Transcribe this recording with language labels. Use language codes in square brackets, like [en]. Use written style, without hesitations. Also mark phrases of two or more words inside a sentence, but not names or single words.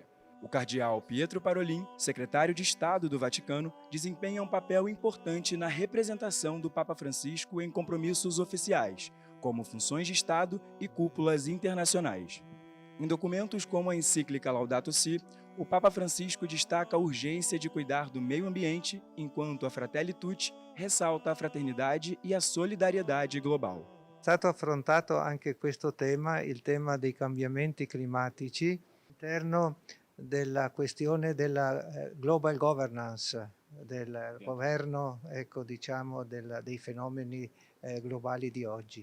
[pt] O cardeal Pietro Parolin, secretário de Estado do Vaticano, desempenha um papel importante na representação do Papa Francisco em compromissos oficiais, como funções de Estado e cúpulas internacionais. Em documentos como a encíclica Laudato Si, o Papa Francisco destaca a urgência de cuidar do meio ambiente, enquanto a Fratelli Tutti ressalta a fraternidade e a solidariedade global. [it] È stato affrontato anche questo tema, il tema dei cambiamenti climatici, all'interno della questione della [en] global governance, [it] del governo, ecco, diciamo, dei fenomeni globali di oggi.